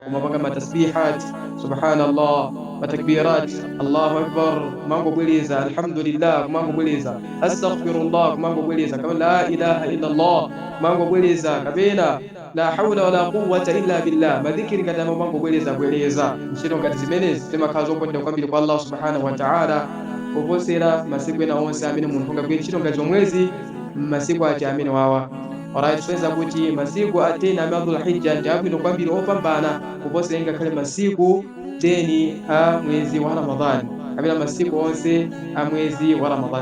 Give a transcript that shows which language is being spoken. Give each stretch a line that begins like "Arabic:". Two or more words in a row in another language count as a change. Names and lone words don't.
Nyanja: kumapanga matasbihat,
Arabic: سبحان الله، تكبيرات، الله أكبر,
Nyanja: mango bweleza,
Arabic: alhamdulillah,
Nyanja: mango bweleza,
Arabic: astaghfirullah,
Nyanja: mango bweleza,
Arabic: kama لا إله إلا الله,
Nyanja: mango bweleza,
Arabic: kabena لا حول ولا قوة إلا بالله,
Nyanja: madhikiri kata mango bweleza nchino ngati zimene zimakazo kwenda kwambiri kwa
Arabic: الله سبحانه وتعالى
Nyanja: kuposera masiku ena onse amene munthu ungagwire ntchito ngati zomwezi masiku ati amene wawa. Alright, tuweza kuti masiku atena amadhul hijja ndi abwino kwambiri opambana kuposera ngakhale masiku 10 a mwezi wa Ramadhani kapena masiku onse a mwezi wa Ramadhani.